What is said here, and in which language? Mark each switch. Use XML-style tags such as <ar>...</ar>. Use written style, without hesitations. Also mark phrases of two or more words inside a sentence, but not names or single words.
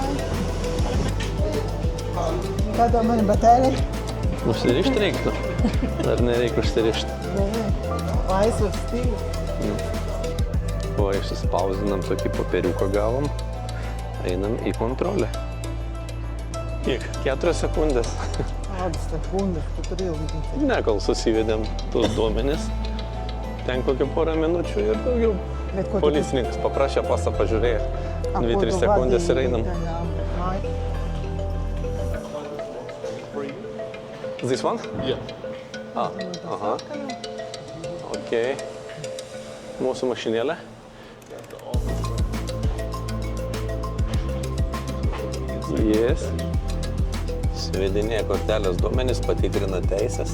<lv>Kā tā mani batelē?</lv> <lt>Užsirišt reiktų? Ar nereikia užsirišt? Laisvas stilius. O išsispausinam tokį popieriuką gavom. Einam į kontrolę. Kiek? 4 sekundės.</lt> <lv>Kādas sekundes, tu turi ilgi.</lv> <lt>Ne, kol susivedėm tos duomenis. Ten kokią porą minučių ir daugiau. Bet ko tu- Policininkas paprašė pasą pažiūrėti. A, 2-3 ko tu sekundės ir vadini einam. ten, ai.</lt> <en>This one? Yeah. Aha. Ok.</en> <lt>Mūsų mašinėlė. Yes. Suvedinėja kortelės duomenys, patikrina teisės.</lt>